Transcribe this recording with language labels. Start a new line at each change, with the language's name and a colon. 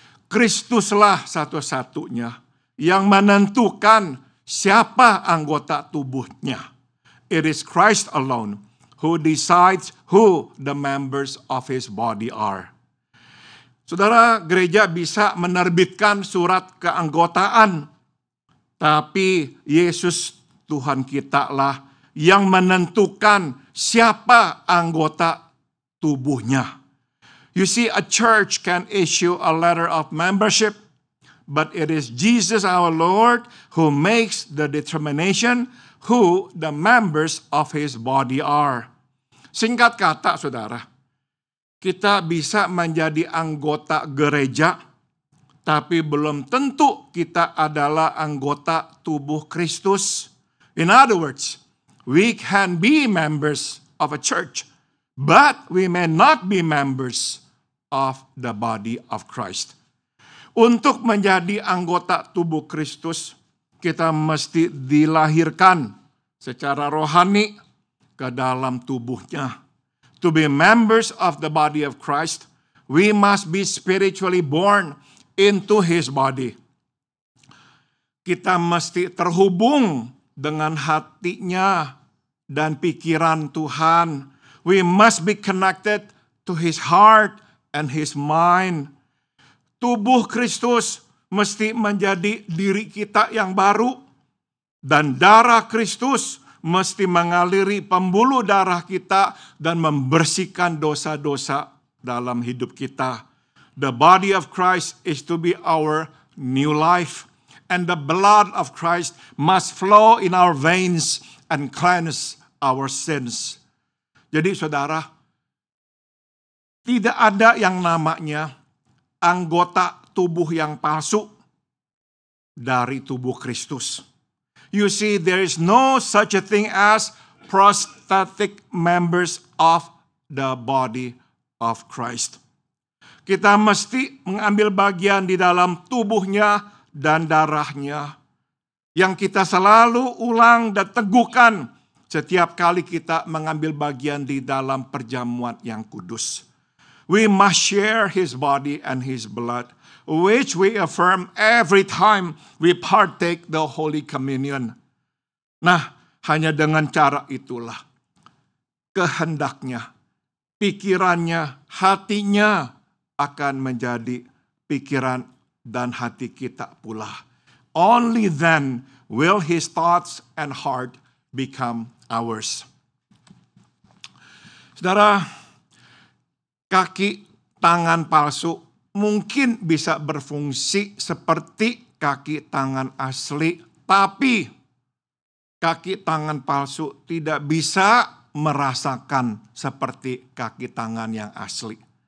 Indonesian: Kristuslah satu-satunya yang menentukan siapa anggota tubuhnya.
English: It is Christ alone who decides who the members of his body are.
Indonesian: Saudara, gereja bisa menerbitkan surat keanggotaan, tapi Yesus Tuhan kita lah yang menentukan siapa anggota tubuhnya.
English: You see, a church can issue a letter of membership, but it is Jesus our Lord who makes the determination who the members of his body are.
Indonesian: Singkat kata, saudara, kita bisa menjadi anggota gereja, tapi belum tentu kita adalah anggota tubuh Kristus.
English: In other words, we can be members of a church, but we may not be members of the body of Christ.
Indonesian: Untuk menjadi anggota tubuh Kristus, kita mesti dilahirkan secara rohani ke dalam tubuhnya.
English: To be members of the body of Christ, we must be spiritually born into his body.
Indonesian: Kita mesti terhubung dengan hatinya dan pikiran Tuhan.
English: We must be connected to his heart and his mind.
Indonesian: Tubuh Kristus mesti menjadi diri kita yang baru, dan darah Kristus mesti mengaliri pembuluh darah kita dan membersihkan dosa-dosa dalam hidup kita.
English: The body of Christ is to be our new life, and the blood of Christ must flow in our veins and cleanse our sins.
Indonesian: Jadi saudara, tidak ada yang namanya anggota tubuh yang palsu dari tubuh Kristus.
English: You see, there is no such a thing as prosthetic members of the body of Christ.
Indonesian: Kita mesti mengambil bagian di dalam tubuhnya dan darahnya, yang kita selalu ulang dan teguhkan setiap kali kita mengambil bagian di dalam perjamuan yang kudus.
English: We must share his body and his blood, which we affirm every time we partake the Holy Communion.
Indonesian: Nah, hanya dengan cara itulah kehendaknya, pikirannya, hatinya akan menjadi pikiran dan hati kita pula.
English: Only then will his thoughts and heart become ours.
Indonesian: Saudara, kaki tangan palsu mungkin bisa berfungsi seperti kaki tangan asli, tapi kaki tangan palsu tidak bisa merasakan seperti kaki tangan yang asli.